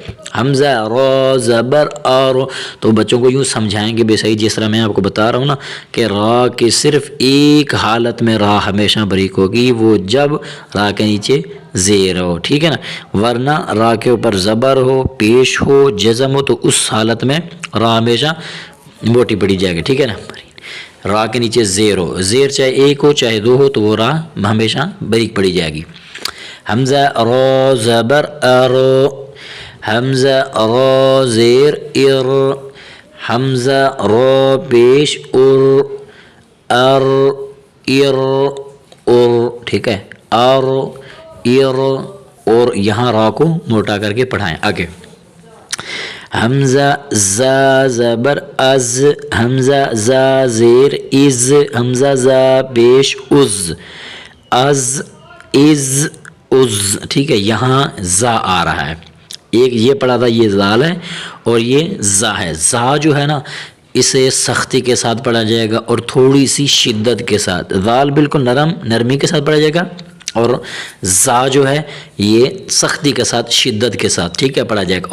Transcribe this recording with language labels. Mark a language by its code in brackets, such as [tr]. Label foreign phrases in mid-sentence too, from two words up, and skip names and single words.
[ur] حمزہ را زبر آرو، تو بچوں کو یوں سمجھائیں گے بے صحیح، جس طرح میں آپ کو بتا رہا ہوں نا کہ را کی صرف ایک حالت میں را ہمیشہ بریک ہوگی، وہ جب را کے نیچے زیر ہو، ٹھیک ہے نا. ورنہ را کے اوپر زبر ہو، پیش ہو، جزم ہو تو اس حالت میں را ہمیشہ موٹی پڑی جائے گی، ٹھیک ہے نا. را کے نیچے زیر ہو، زیر چاہے ایک ہو چاہے دو ہو تو وہ را ہمیشہ بریک پڑی جائے گی. حمزہ را زبر ارو، حمزہ را زیر ار، حمزہ را پیش ار، ار ار ار، ٹھیک ہے. ار ار، اور یہاں را کو موٹا کر کے پڑھائیں. آگے حمزہ زا زبر از، حمزہ زا زیر از، حمزہ زا پیش از، از از از، ٹھیک ہے. یہاں زا آ رہا ہے، ایک یہ پڑھا تھا یہ زال ہے اور یہ زا ہے. زا جو ہے نا اسے سختی کے ساتھ پڑھا جائے گا اور تھوڑی سی شدت کے ساتھ. زال بالکل نرمی کے ساتھ پڑھا جائے گا اور زا جو ہے یہ سختی کے ساتھ شدت کے ساتھ، ٹھیک ہے، پڑھا جائے گا.